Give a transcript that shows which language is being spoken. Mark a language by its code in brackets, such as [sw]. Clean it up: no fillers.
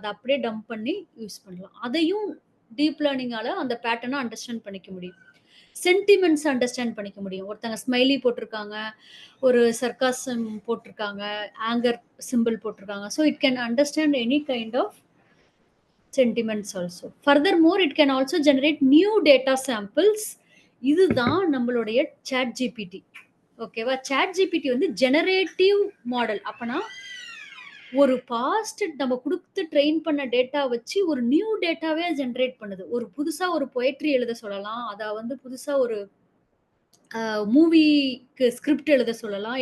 [ta] அதை அப்படியே டம்ப் பண்ணி யூஸ் பண்ணலாம். அதையும் டீப் லேர்னிங்கால அந்த பேட்டர்னை அண்டர்ஸ்டாண்ட் பண்ணிக்க முடியும். சென்டிமெண்ட்ஸ் அண்டர்ஸ்டாண்ட் பண்ணிக்க முடியும். ஒருத்தங்க ஸ்மைலி போட்டிருக்காங்க, ஒரு சர்க்காசம் போட்டிருக்காங்க, ஆங்கர் சிம்பிள் போட்டிருக்காங்க. [en] So it can understand any kind of sentiments also. Furthermore, it can also generate new data samples. [ta] இதுதான் நம்மளுடைய chat gpt. ஓகேவா? chat gpt வந்து ஜெனரேட்டிவ் மாடல். அப்பனா ஒரு பாஸ்ட் நம்ம கொடுத்து ட்ரெயின் பண்ண டேட்டா வச்சு ஒரு நியூ டேட்டாவே ஜென்ரேட் பண்ணுது. ஒரு புதுசா ஒரு பொயட்ரி எழுத சொல்லலாம், அதை வந்து புதுசா ஒரு மூவிக்கு ஸ்கிரிப்ட் எழுத சொல்லலாம்.